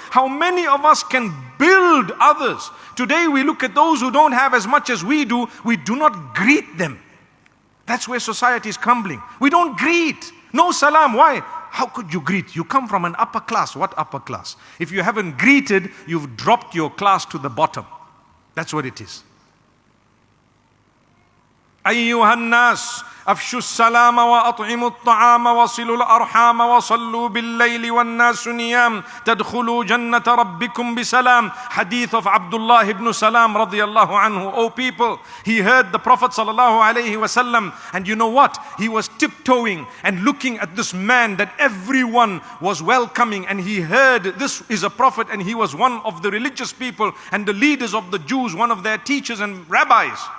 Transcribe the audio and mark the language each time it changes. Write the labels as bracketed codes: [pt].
[en] How many of us can build others? Today we look at those who don't have as much as we do not greet them. That's where society is crumbling. We don't greet. No salam. Why? How could you greet? You come from an upper class. What upper class? If you haven't greeted, you've dropped your class to the bottom. That's what it is. [ar] أيها الناس أفشوا السلام وأطعموا الطعام وصلوا الأرحام وصلوا بالليل والناس نيام تدخلوا جنة ربكم بسلام. [en] Hadith of Abdullah ibn Salam radiyallahu anhu. Oh people, he heard the Prophet sallallahu alayhi wasallam, and you know what? He was tiptoeing and looking at this man that everyone was welcoming, and he heard this is a prophet, and he was one of the religious people and the leaders of the Jews, one of their teachers and rabbis.